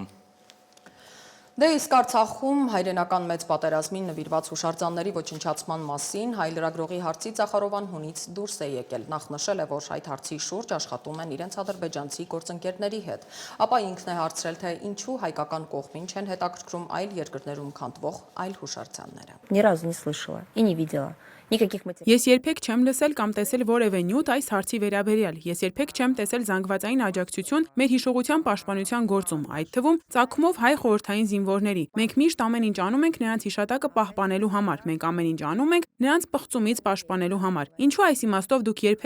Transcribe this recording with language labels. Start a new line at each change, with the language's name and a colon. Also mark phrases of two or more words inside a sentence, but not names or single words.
Armenian: Դե իսկ Արցախում հայրենական մեծ պատերազմին նվիրված հուշարձանների ոչնչացման մասին հայ լրագրողի հարցից Զախարովան հունից դուրս է եկել։ Նախ նշել է, որ այդ հարցի շուրջ աշխատում են իրենց ադրբեջանցի գործընկերների հետ, ապա ինքն է հարցրել, թե ինչու հայկական կողմին չեն հետաքրքրում այլ երկրներում քանդվող այլ հուշարձանները։
Russian: Ни разу не слышала и не видела.
Armenian: Ես երբեք չեմ լսել կամ տեսել որևէ նյութ այս հարցի վերաբերյալ։ Ես երբեք չեմ տեսել զանգվածային աջակցություն մեր հիշողության պաշտպանության գործում, այդ թվում ծագումով հայ խորհրդային զինվորների։ Մենք միշտ ամեն ինչ անում ենք նրանց հիշատակը պահպանելու համար։ Մենք ամեն ինչ անում ենք նրանց պղծումից պաշտպանելու համար։ Ինչու այս իմաստով դուք երբեք